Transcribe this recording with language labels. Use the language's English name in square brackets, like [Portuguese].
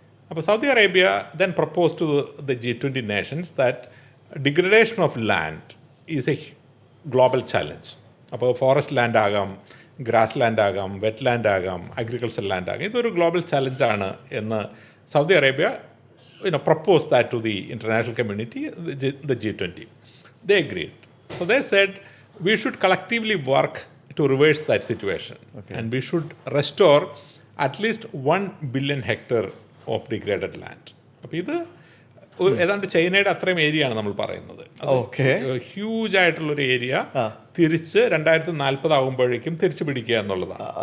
[English] അപ്പോൾ Saudi Arabia then propose to the G20 nations that degradation of land is a global challenge. [Malayalam] അപ്പോൾ forest land ആകാം, grass land ആകാം, wet land ആകാം, agriculture land ആകാം. ഇതൊരു global ചാലഞ്ചാണ് എന്ന് [English] Saudi Arabia propose that to the international community, the G20. They agreed. So they said we should collectively work to reverse that situation. And we should restore at least 1 billion hectare of degraded land. [Malayalam] അപ്പോൾ ഇത് ഏതാണ്ട് ചൈനയുടെ അത്രയും ഏരിയയാണ് നമ്മൾ പറയുന്നത്. Huge ആയിട്ടുള്ളൊരു area തിരിച്ച് 2040 ആകുമ്പോഴേക്കും തിരിച്ചു പിടിക്കുക എന്നുള്ളതാണ്.